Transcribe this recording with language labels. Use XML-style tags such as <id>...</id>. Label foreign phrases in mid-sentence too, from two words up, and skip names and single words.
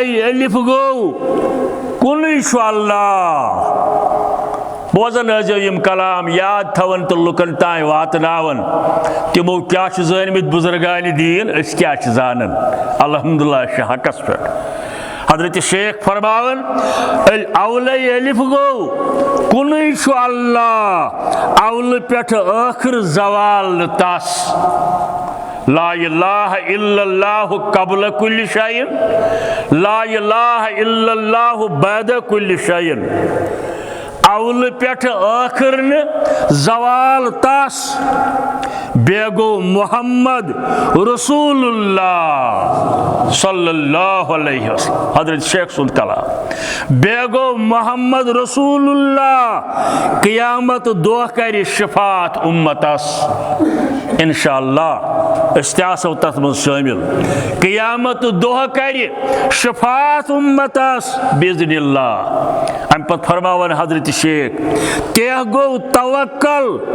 <ks>अलिफ गो कुल अल्लाह बोजन यम कलाम याद थवन तो लुकन तान वातनावन तिमो क्या जानमित बुजुर्गान दीन क्या जानन अल्हम्दुलिल्लाह हकस पे हजरत शेख फरमावन अवल अलिफ गो कुन अल्लाह अवल पे आखिर जवाल तस</ks> <ar>لا إله إلا الله قبل كل شيء لا إله إلا الله بعد كل شيء</ar> <ks>अवल पेठ आखिर न जवाल तास बेगो मोहम्मद</ks> <ar>رسول الله صلى الله عليه وسلم</ar> <ks>हजरत शेख सुन कलाम बेगो मोहम्मद रसूलुल्लाह क़यामत दोह कर शफात उम्मतस</ks> <ar>إن شاء الله</ar> <ks>अस्तासो तथ मज शामिल क़यामत दोह कर शफात उम्मतस बिइज़्निल्लाह अम पत फरमावन हजरत शेख तेह गो तवक्कल</ks>